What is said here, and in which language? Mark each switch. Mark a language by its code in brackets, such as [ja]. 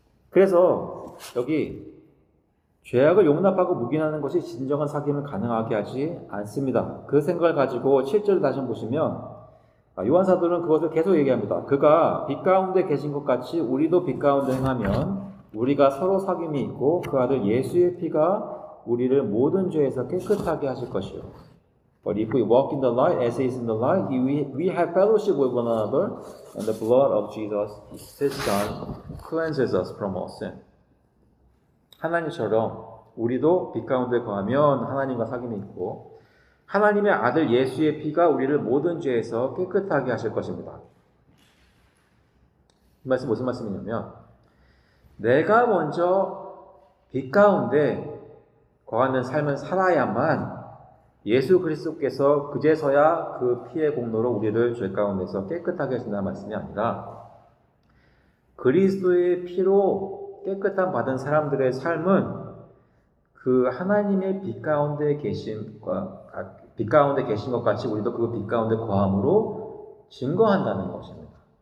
[ko] 그래서 여기 죄악을 용납하고 묵인하는 것이 진정한 사귐을 가능하게 하지 않습니다. 그 생각을 가지고 7절을 다시 한번 보시면 요한사도는 그것을 계속 얘기합니다. 그가 빛 가운데 계신 것 같이 우리도 빛 가운데 행하면 우리가 서로 사귐이 있고 그 아들 예수의 피가 우리를 모든 죄에서 깨끗하게 하실 것이요. [en] But if we walk in the light as he is in the light, we have fellowship with one another, and the blood of Jesus, his Son, cleanses us from all sin. [ko] 하나님처럼 우리도 빛 가운데 거하면 하나님과 사귐이 있고 하나님의 아들 예수의 피가 우리를 모든 죄에서 깨끗하게 하실 것입니다. 이 말씀 무슨 말씀이냐면 내가 먼저 빛 가운데 거하는 삶을 살아야만 예수 그리스도께서 그제서야 그 피의 공로로 우리를 죄 가운데서 깨끗하게 하신다는 말씀이 아니라 그리스도의 피로 깨끗함 받은 사람들의 삶은 그 하나님의 빛 가운데 계신 것 같이 우리도 그 빛 가운데 거함으로 증거한다는 것입니다.